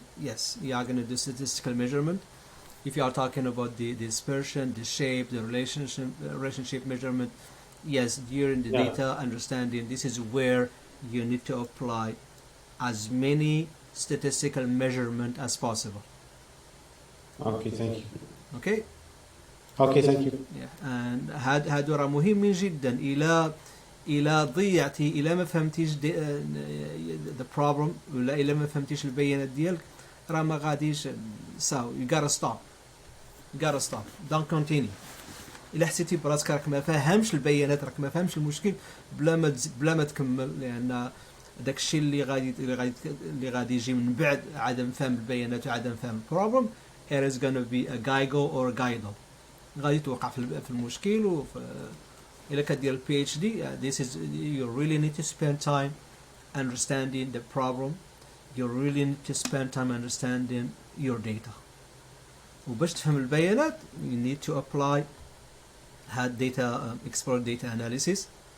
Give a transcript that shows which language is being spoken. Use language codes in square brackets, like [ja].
[en] Yes, you are going to do statistical measurement. If you are talking about the dispersion, the shape, the relationship measurement, yes, during the data understanding, this is where you need to apply as many statistical measurement as possible. Okay, thank you. Okay? Okay, thank you. Yeah. [ar] And هادو راه مهمين جدا. إلى ضيعتي إلى ما فهمتيش [en] the problem [ar] ولا إلى ما فهمتيش البيانات ديالك راه ما غاديش. [en] So you gotta stop. Don't continue. [ar] إلا حسيتي براسك راك ما فاهمش البيانات، راك ما فاهمش المشكل بلا ما تكمل، لأن داك الشيء اللي غادي يجي من بعد عدم فهم البيانات وعدم فهم البروبلم [en] it is going to be a gaigo or a guido. [ar] غادي توقع في المشكل إلا كدير [en] PhD, this is, you really need to spend time understanding the problem. You really need to spend time understanding your data. [ar] وباش تفهم البيانات, [en] you need to apply had data explore data analysis.